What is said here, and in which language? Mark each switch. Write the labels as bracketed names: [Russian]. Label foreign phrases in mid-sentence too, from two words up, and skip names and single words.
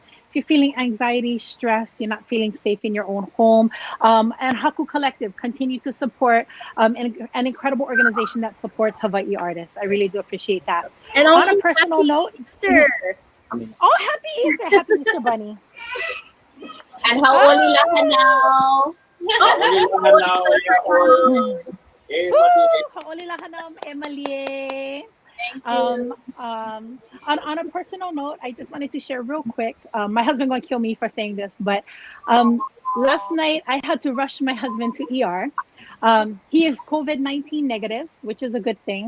[English] If you're feeling anxiety, stress, you're not feeling safe in your own home. And Haku Collective, continue to support an incredible organization that supports Hawaii artists. I really do appreciate that. And also, on a personal note, Easter. Oh, happy Easter. Happy Easter Bunny. [Hawaiian] And hau'oli lahanau. Hau'oli lahanau, Emily. [English] On a personal note, I just wanted to share real quick. My husband gonna kill me for saying this, but last night I had to rush my husband to ER. He is COVID-19 negative, which is a good thing.